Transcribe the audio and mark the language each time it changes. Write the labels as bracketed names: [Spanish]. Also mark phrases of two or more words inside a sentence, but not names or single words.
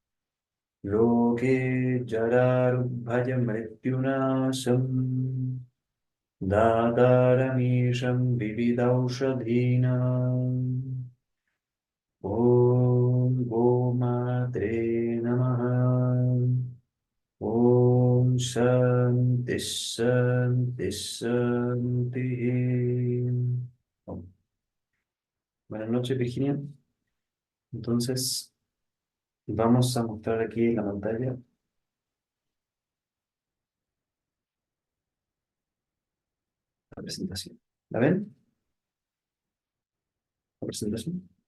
[Sanskrit] Loke Jararubhaja Mrityunasam Dadaramisham Vividaushadhinam Om Gomatre Namaha Om Shanti Shanti Shanti. Om. [Spanish] Buenas noches, Virginia. Entonces, vamos a mostrar aquí en la pantalla la presentación. ¿La ven? ¿La presentación?